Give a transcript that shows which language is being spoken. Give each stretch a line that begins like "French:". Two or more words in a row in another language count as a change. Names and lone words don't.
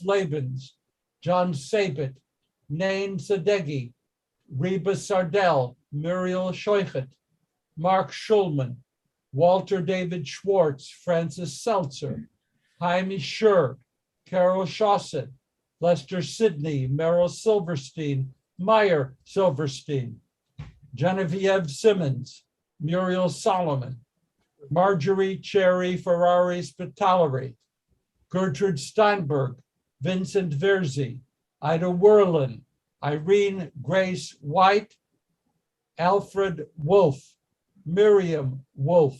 English: Labens, John Sabet, Nain Sadeghi, Reba Sardell, Muriel Scheuchet, Mark Schulman, Walter David Schwartz, Francis Seltzer, Jaime Schur, Carol Shawcett, Lester Sidney, Merrill Silverstein, Meyer Silverstein, Genevieve Simmons, Muriel Solomon, Marjorie Cherry Ferrari Spitaleri, Gertrude Steinberg, Vincent Verzi, Ida Werlin, Irene Grace White, Alfred Wolf, Miriam Wolf.